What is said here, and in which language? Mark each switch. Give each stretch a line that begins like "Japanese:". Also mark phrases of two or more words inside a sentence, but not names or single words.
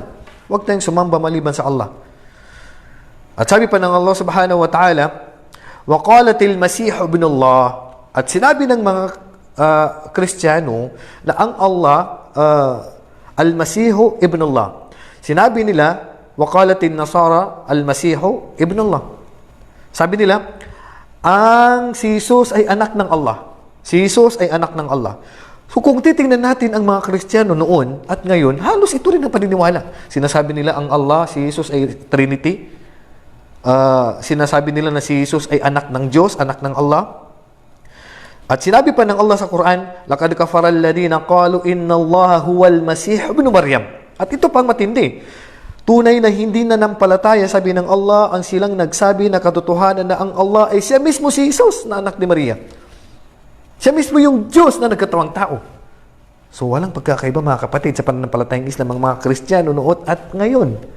Filipino: Huwag tayong sumamba maliban sa Allah. At sabi pa ng Allah
Arabic: سبحانه وتعالى, وَقَالَتِ الْمَسِيحُ ابْنُ اللَّهِ.
Filipino: At sinabi ng mga Kristiyano na ang Allah,
Arabic: المسيح ابن الله.
Filipino: Sinabi nila,
Arabic: وقالت النصارى، المسيح ابن الله.
Filipino: Sabi nila, ang si Jesus ay anak ng Allah. Si Jesus ay anak ng Allah. So kung titingnan natin ang mga Kristiyano noon at ngayon, halos ito rin ang paniniwala. Sinasabi nila ang Allah, si Jesus ay Trinity. Sinasabi nila na si Jesus ay anak ng Diyos, anak ng Allah. At sinabi pa ng Allah sa Quran,
Arabic: لقد كفر الذين قالوا إن الله هو المسيح ابن مريم.
Filipino: At ito pang matindi. Tunay na hindi nanampalataya, sabi ng Allah, ang silang nagsabi na katotohanan na ang Allah ay siya mismo si Jesus na anak ni Maria. Siya mismo yung Diyos na nagkatawang tao. So walang pagkakaiba mga kapatid sa pananampalatayang Islam ng mga Kristiyano noon at ngayon.